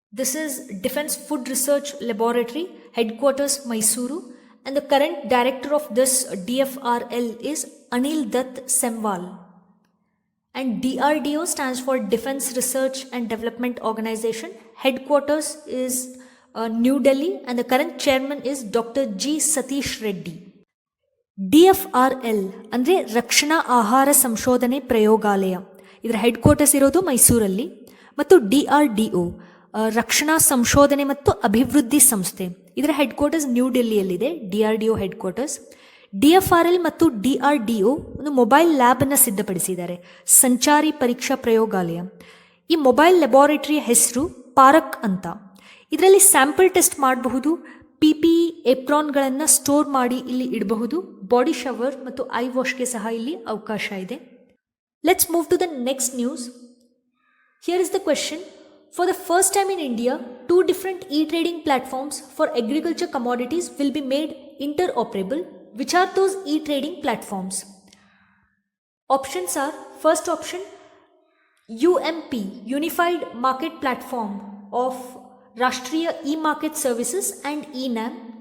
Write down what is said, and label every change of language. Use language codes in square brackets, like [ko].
[en] This is Defense Food Research Laboratory, headquarters Mysuru, and the current director of this DFRL is Anil Dutt Semwal. And DRDO stands for Defense Research and Development Organization. Headquarters is New Delhi, and the current chairman is Dr. G. Satish Reddy. [kn] DFRL ಅಂದರೆ ರಕ್ಷಣಾ ಆಹಾರ ಸಂಶೋಧನೆ ಪ್ರಯೋಗಾಲಯ. ಇದರ headquarters ಇರೋದು ಮೈಸೂರಲ್ಲಿ. ಮತ್ತು DRDO ರಕ್ಷಣಾ ಸಂಶೋಧನೆ ಮತ್ತು ಅಭಿವೃದ್ಧಿ ಸಂಸ್ಥೆ, ಇದರ headquarters new ಡೆಲ್ಲಿಯಲ್ಲಿದೆ. DRDO headquarters. DFRL ಮತ್ತು DRDO ಒಂದು ಮೊಬೈಲ್ ಲ್ಯಾಬನ್ನು ಸಿದ್ಧಪಡಿಸಿದ್ದಾರೆ, ಸಂಚಾರಿ ಪರೀಕ್ಷಾ ಪ್ರಯೋಗಾಲಯ. ಈ ಮೊಬೈಲ್ ಲ್ಯಾಬೋರೇಟರಿಯ ಹೆಸರು ಪಾರಕ್ ಅಂತ. ಇದರಲ್ಲಿ ಸ್ಯಾಂಪಲ್ ಟೆಸ್ಟ್ ಮಾಡಬಹುದು, PPE ಎಪ್ರಾನ್ಗಳನ್ನು ಸ್ಟೋರ್ ಮಾಡಿ ಇಲ್ಲಿ ಇಡಬಹುದು, ಬಾಡಿ ಶವರ್ ಮತ್ತು ಐ ವಾಶ್ಗೆ ಸಹ ಇಲ್ಲಿ ಅವಕಾಶ ಇದೆ. [en] Let's move to the next news. Here is the question. For the first time in India, 2 different e-trading platforms for agriculture commodities will be made interoperable. Which are those e-trading platforms? Options are, first option, UMP, Unified Market Platform of Rashtriya E-Market Services and ENAM.